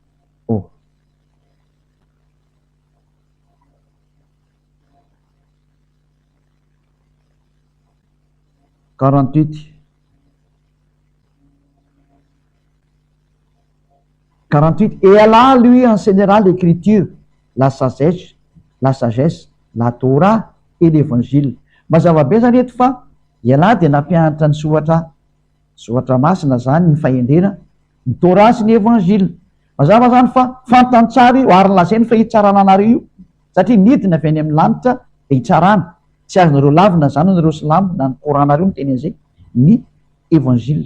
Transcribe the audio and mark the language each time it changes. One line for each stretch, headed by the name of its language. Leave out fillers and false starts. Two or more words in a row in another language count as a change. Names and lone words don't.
French: 48. Et Allah lui enseignera l'écriture, la sagesse, la Torah et l'évangile.
Malagasy: Mazava be zany eto fa i Allah dia nampianatra ny soratra masina zany ny fahendrena, ny Torah sy ny évangile. Mazava zany fa fantantsary ho ary lazainy fa hitsarana anareo io, satria nidina avy any amin'ny lanitra de hitsarana. Tsy azonareo lavina zany nareo silamo na ny koranareo miteny an'izay ny évangile.